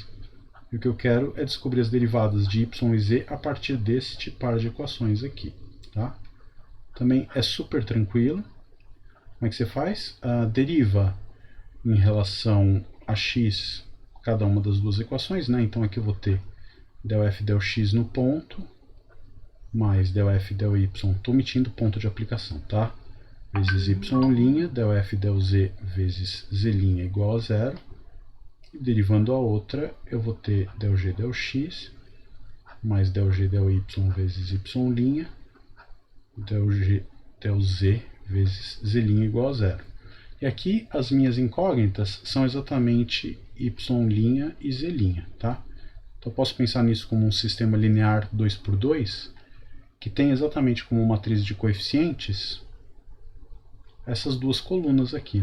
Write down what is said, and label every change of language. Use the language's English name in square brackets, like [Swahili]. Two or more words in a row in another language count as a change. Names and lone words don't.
[Portuguese] E o que eu quero é descobrir as derivadas de y e z a partir deste par de equações aqui. Tá? Também é super tranquilo. Como é que você faz? Deriva em relação a x cada uma das duas equações. Né? Então aqui eu vou ter del f del x no ponto, mais del f del y, estou omitindo ponto de aplicação, tá? Vezes y', del f del z vezes z' igual a zero. E derivando a outra, eu vou ter del g del x, mais del g del y vezes y', del g del z vezes z' igual a zero. E aqui as minhas incógnitas são exatamente y' e z'. Tá? Então eu posso pensar nisso como um sistema linear 2×2, que tem exatamente como matriz de coeficientes essas duas colunas aqui.